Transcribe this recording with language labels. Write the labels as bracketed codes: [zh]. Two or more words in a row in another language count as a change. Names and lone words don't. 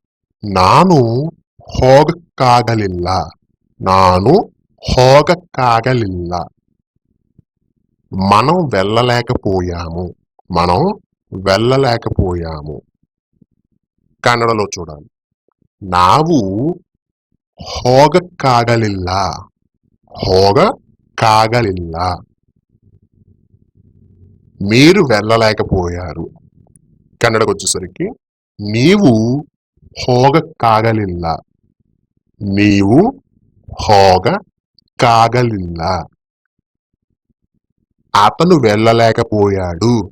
[kn] నాను ಹೋಗಕ್ಕಾಗಲಿಲ್ಲ. నాను ಹೋಗಕ್ಕಾಗಲಿಲ್ಲ. [te] మనం వెళ్ళలేకపోయాము. మనం వెళ్ళలేకపోయాము. కన్నడలో చూడాలి. [kn] ನಾವು ಹೋಗಕ್ಕಾಗಲಿಲ್ಲ. ಹೋಗಕ್ಕಾಗಲಿಲ್ಲ. [te] మీరు వెళ్ళలేకపోయారు. కన్నడకు వచ్చేసరికి [kn] ನೀವು ಹೋಗಕ್ಕಾಗಲಿಲ್ಲ. నీవు ಹೋಗಕ್ಕಾಗಲಿಲ್ಲ. [te] అతను వెళ్ళలేకపోయాడు.